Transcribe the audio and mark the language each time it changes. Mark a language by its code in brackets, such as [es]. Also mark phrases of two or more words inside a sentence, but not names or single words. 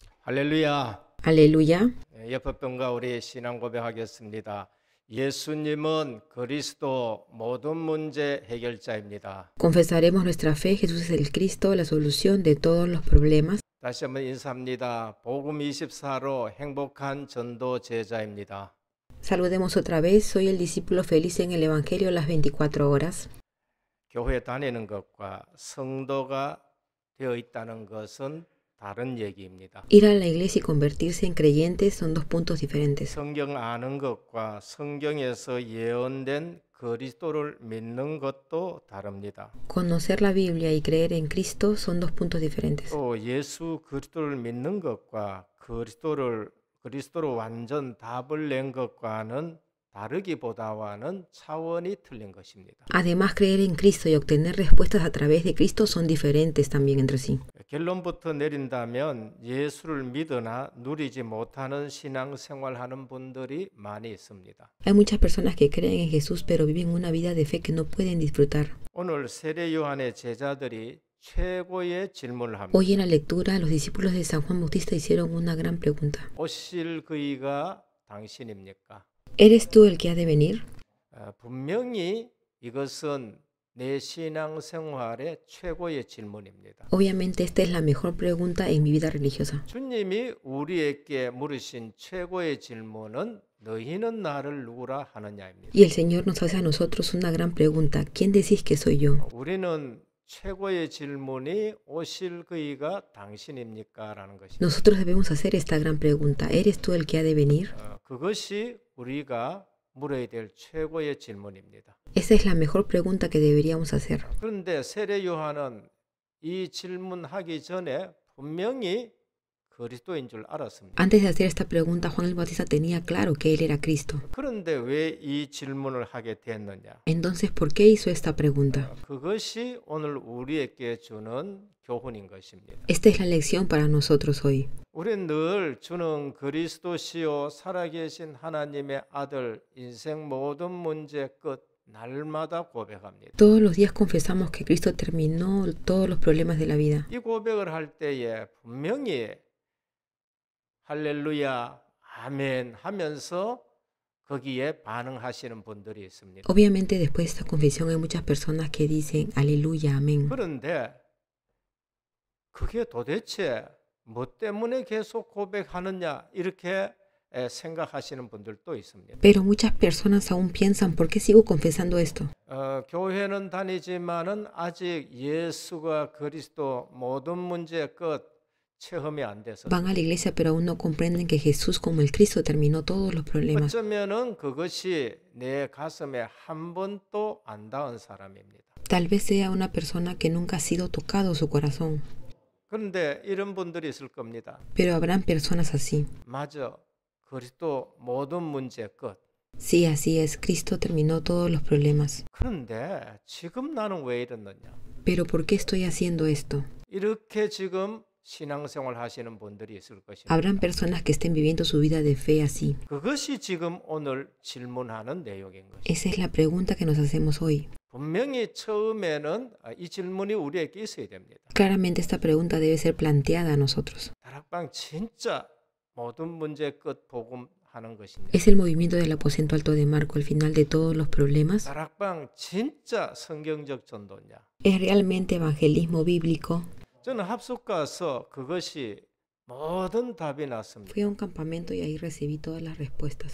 [ko] 할렐루야. [es] Aleluya. [ko] 여법병과 우리 신앙 고백하겠습니다. 예수님은 그리스도 모든 문제 해결자입니다. [es] Confesaremos nuestra fe. Jesús es el Cristo, la solución de todos los problemas. [ko] 다시 한번 인사합니다. 복음 24로 행복한 전도 제자입니다. [es] Saludemos otra vez. Soy el discípulo feliz en el Evangelio las 24 horas. [ko] 교회 다니는 것과 성도가 되어 있다는 것은 다른 얘기입니다. [es] Ir a la iglesia y convertirse en creyentes son dos puntos diferentes. [ko] 성경 아는 것과 성경에서 예언된 그리스도를 믿는 것도 다릅니다. [es] Conocer la Biblia y creer en Cristo son dos puntos diferentes. [ko] 또 예수 그리스도를 믿는 것과 그리스도로 완전 답을 낸 것과는 다르기보다와는 차원이 틀린 것입니다. [es] Además, creer en Cristo y obtener respuestas a través de Cristo son diferentes también entre sí. [ko] 결론부터 내린다면 예수를 믿으나 누리지 못하는 신앙생활하는 분들이 많이 있습니다. [es] Hay muchas personas que creen en Jesús pero viven una vida de fe que no pueden disfrutar. [ko] 오늘 세례 요한의 제자들이 최고의 질문을 합니다. [es] Hoy en la lectura, los discípulos de San Juan Bautista hicieron una gran pregunta. [ko] 오실 그이가 당신입니까? [es] ¿Eres tú el que ha de venir? [ko] 분명히 이것은 내 신앙생활의 최고의 질문입니다. [es] Obviamente esta es la mejor pregunta en mi vida religiosa. [ko] 주님이 우리에게 물으신 최고의 질문은 너희는 나를 누구라 하느냐입니다. [es] Y el Señor nos hace a nosotros una gran pregunta. ¿Quién decís que soy yo? [ko] 우리는 최고의 질문이 오실 그이가 당신입니까? 라는 것입니다. [es] Nosotros debemos hacer esta gran pregunta. ¿Eres tú el que ha de venir? [ko] 그것이 우리가 물어야 될 최고의 질문입니다. [es] Esa es la mejor pregunta que deberíamos hacer. [ko] 그런데 세례 요한은 이 질문하기 전에 분명히 그리스도인 줄 알았습니다. [es] Antes de hacer esta pregunta, Juan el Bautista tenía claro que él era Cristo. [ko] 그런데 왜 이 질문을 하게 됐느냐? [es] Entonces, ¿por qué hizo esta pregunta? [ko] 그것이 오늘 우리에게 주는 교훈인 것입니다. [es] Esta es la lección para nosotros hoy. [ko] 우리는 늘 주는 그리스도시요 살아계신 하나님의 아들 인생 모든 문제 끝 날마다 고백합니다. [es] Todos los días confesamos que Cristo terminó todos los problemas de la vida. [ko] 이 고백을 할 때에 분명히 할렐루야 아멘 하면서 거기에 반응하시는 분들이 있습니다. [es] Obviamente, después de esta confesión hay muchas personas que dicen aleluya, amén. [ko] 그런데 그게 도대체 뭐 때문에 계속 고백하느냐 이렇게 생각하시는 분들도 있습니다. [es] Pero muchas personas aún piensan, ¿por qué sigo confesando esto? [ko] 교회는 다니지만은 아직 예수가 그리스도 모든 문제 끝 체험이 안 돼서 [es] Van a la iglesia pero aún no comprenden que Jesús como el Cristo terminó todos los problemas. [ko] 어쩌면은 그것이 내 가슴에 한 번도 안 닿은 사람입니다. [es] Tal vez sea una persona que nunca ha sido tocado su corazón. [ko] 그런데 이런 분들이 있을 겁니다. [es] Pero habrán personas así. [ko] 맞아. 그리스도 모든 문제 끝. [es] Sí, así es. Cristo terminó todos los problemas. [ko] 그런데 지금 나는 왜 이러느냐? [es] Pero ¿por qué estoy haciendo esto? [ko] 이렇게 지금 신앙생활 하시는 분들이 있을 것입니다. [es] Habrán personas que estén viviendo su vida de fe así. [ko] 그것이 지금 오늘 질문하는 내용인 것입니다. [es] Esa es la pregunta que nos hacemos hoy. [ko] 분명히 처음에는 이 질문이 우리에게 있어야 됩니다. [es] Claramente esta pregunta debe ser planteada a nosotros. [ko] 다락방 진짜 모든 문제 끝 복음하는 것입니다. [es] ¿Es el movimiento del aposento alto de Marco el final de todos los problemas? [ko] 다락방 진짜 성경적 전도냐? [es] ¿Es realmente evangelismo bíblico? [ko] 저는 합숙 가서 그것이 모든 답이 났습니다. [es] Fui a un campamento y ahí recibí todas las respuestas.